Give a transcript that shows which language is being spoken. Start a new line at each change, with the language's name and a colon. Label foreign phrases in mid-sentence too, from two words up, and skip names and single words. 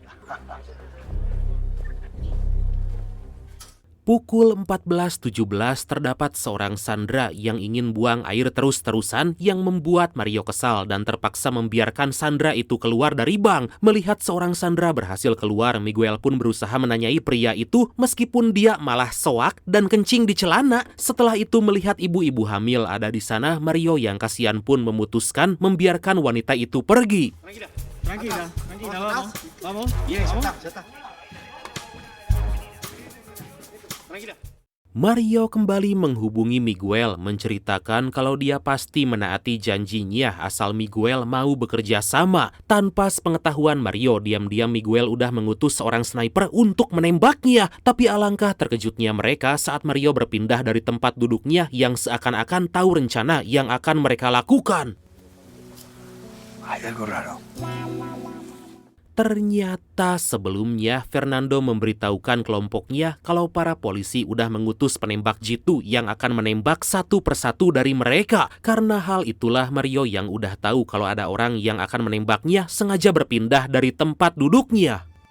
Indonesian: Pukul 14.17 terdapat seorang sandera yang ingin buang air terus-terusan yang membuat Mario kesal dan terpaksa membiarkan sandera itu keluar dari bank. Melihat seorang sandera berhasil keluar, Miguel pun berusaha menanyai pria itu meskipun dia malah soak dan kencing di celana. Setelah itu melihat ibu-ibu hamil ada di sana, Mario yang kasihan pun memutuskan membiarkan wanita itu pergi.
Spanish: Tranquila, vamos. Yes,
Indonesian: Mario kembali menghubungi Miguel menceritakan kalau dia pasti menaati janjinya asal Miguel mau bekerja sama. Tanpa sepengetahuan Mario, diam-diam Miguel udah mengutus seorang sniper untuk menembaknya. Tapi alangkah terkejutnya mereka saat Mario berpindah dari tempat duduknya yang seakan-akan tahu rencana yang akan mereka lakukan.
Spanish: Hay algo raro.
Indonesian: Ternyata sebelumnya Fernando memberitahukan kelompoknya kalau para polisi udah mengutus penembak jitu yang akan menembak satu persatu dari mereka. Karena hal itulah Mario yang udah tahu kalau ada orang yang akan menembaknya sengaja berpindah dari tempat duduknya.